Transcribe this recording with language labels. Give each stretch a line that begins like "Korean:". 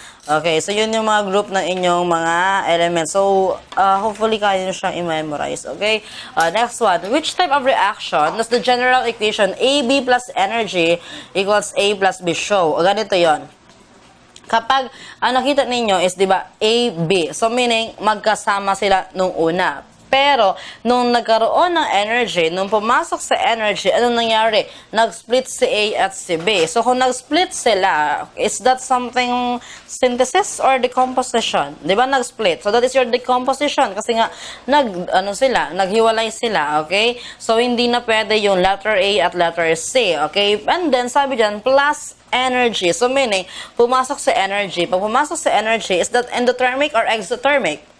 Filipino: Okay, so yun yung mga group ng inyong mga elements. So, hopefully kaya nyo siyang i-memorize. Okay?
English: Next one. Which type of reaction does the general equation AB plus energy equals A plus B show?
Filipino: O, ganito yon. Kapag, ang nakita ninyo is, di ba, AB. So, meaning, magkasama sila nung una. Pero, nung nagkaroon ng energy, nung pumasok sa energy, anong nangyari? Nag-split si A at si B.
English: So,
Filipino: kung nag-split sila,
English: is that something synthesis or decomposition?
Filipino: Di ba nag-split?
English: So, that is your decomposition.
Filipino: Kasi nga, naghiwalay sila, okay? So, hindi na pwede yung letter A at letter C, okay?
English: And then,
Filipino: sabi dyan,
English: plus energy. So, meaning, pumasok sa energy.
Filipino: Pag pumasok sa
English: energy, is that endothermic or exothermic?